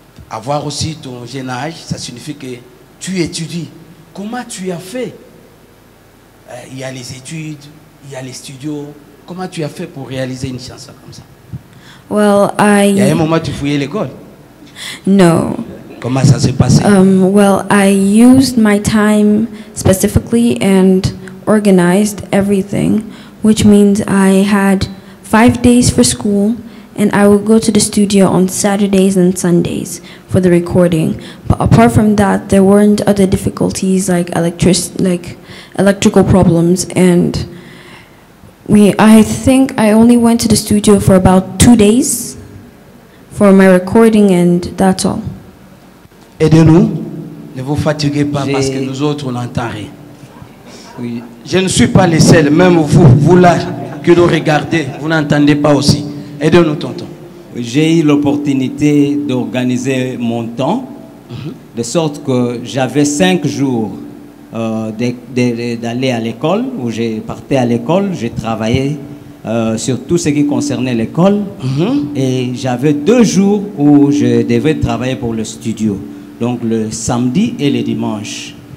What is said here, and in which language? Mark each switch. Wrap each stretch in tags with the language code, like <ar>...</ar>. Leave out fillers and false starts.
<fr>Avoir aussi ton jeune âge, ça signifie que tu étudies. Comment tu as fait? Il y a les études, il y a les studios. Comment tu as fait pour réaliser une chanson comme ça? Well, Il y a un moment où tu fouillais l'école.</fr> <en>No.</en> <fr>Comment ça s'est passé?</fr> <en>Well, I used my time specifically and organized everything, which means I had 5 days for school, and I would go to the studio on Saturdays and Sundays for the recording. But apart from that, there weren't other difficulties like electrical problems, and I think I only went to the studio for about 2 days for my recording, and that's all.</en> <fr>Aidez-nous, ne vous fatiguez pas parce que nous autres on n'entend rien. Oui. Je ne suis pas les seuls, même vous là que nous regardez, vous n'entendez pas aussi. Aidez-nous, tonton. J'ai eu l'opportunité d'organiser mon temps, de sorte que j'avais 5 jours d'aller à l'école, où je partais à l'école, j'ai travaillé sur tout ce qui concernait l'école, et j'avais 2 jours où je devais travailler pour le studio, donc le samedi et le dimanche.</fr>